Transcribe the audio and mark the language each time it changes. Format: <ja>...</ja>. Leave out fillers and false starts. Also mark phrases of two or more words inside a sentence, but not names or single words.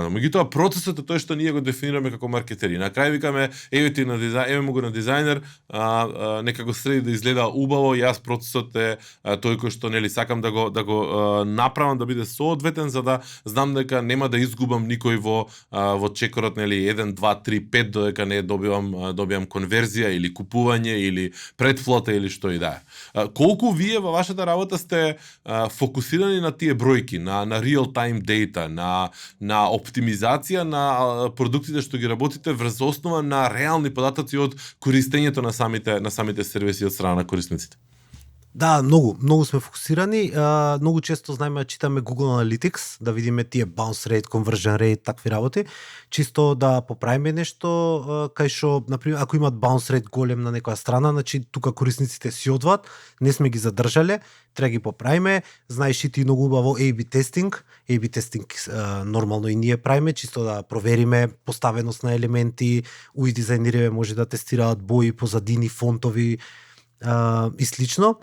<mk>Меѓутоа процесот е тој што ние го дефинираме како маркетери. На крај викаме еве му го на дизајнер, нека го среди да изгледа убаво, јас процесот е тој кој што, нели, сакам да го направам да биде соодветен, за да знам дека нема да изгубам никој во чекорот, нели, 1 2 3 5 додека не добивам конверзија или купување или предфлота или што и да е. Колку вие во вашата работа сте фокусирани на тие бројки, на</mk> <en>real time data,</en> <mk>на оптимизација на продуктите што ги работите врз основа на реални податоци од користењето на самите сервиси од страна на корисниците? Да, многу сме фокусирани. Многу често знаеме да читаме Google Analytics, да видиме тие</mk> <en>bounce rate, conversion rate,</en> <mk>такви работи, чисто да поправиме нешто кај што, например, ако имат</mk> <en>bounce rate</en> <mk>голем на некоја страна, значи тука корисниците си одваат, не сме ги задржале, треба ги поправиме. Знаеш и ти многу убаво A/B тестинг. A/B тестинг нормално и ние правиме, чисто да провериме поставеност на елементи, UI дизајнерите може да тестираат бои, позадини, фонтови и слично.</mk>